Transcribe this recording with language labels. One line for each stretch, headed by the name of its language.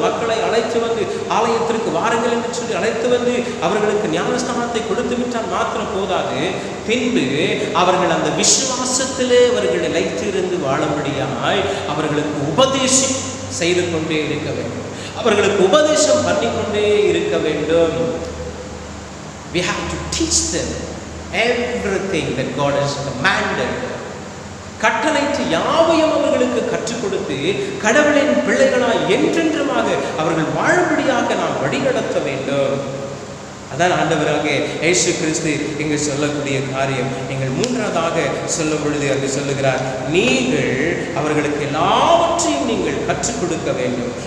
Tamil: மக்களை அழைத்து வந்து ஆலயத்திற்கு வாருங்கள் என்று சொல்லி அழைத்து வந்து அவர்களுக்கு ஞானஸ்நானத்தை கொடுத்து விட்டால் மாத்திரம் போதாது. பின்பு அவர்கள் அந்த விசுவாசத்திலே அவர்கள் நிலைத்திருந்து வாழும்படியாய் அவர்களுக்கு உபதேசம் செய்து கொண்டே இருக்க வேண்டும். அவர்களுக்கு உபதேசம் பண்ணிக்கொண்டே இருக்க வேண்டும்.
English: We have to teach them everything that God has commanded.
Tamil: கட்டளைக்கு யாவையும் அவர்களுக்கு கற்றுக் கொடுத்து கடவுளின் பிள்ளைகளாய் என்றென்றுமாக அவர்கள் வாழும்படியாக நாம் வழிநடத்த வேண்டும். அதான் ஆண்டவராக இயேசு கிறிஸ்து இங்கு சொல்லக்கூடிய காரியம். நீங்கள் மூன்றாவதாக சொல்லும் பொழுது அங்கு சொல்லுகிறார், நீங்கள் அவர்களுக்கு எல்லாவற்றையும் நீங்கள் கற்றுக் கொடுக்க வேண்டும்.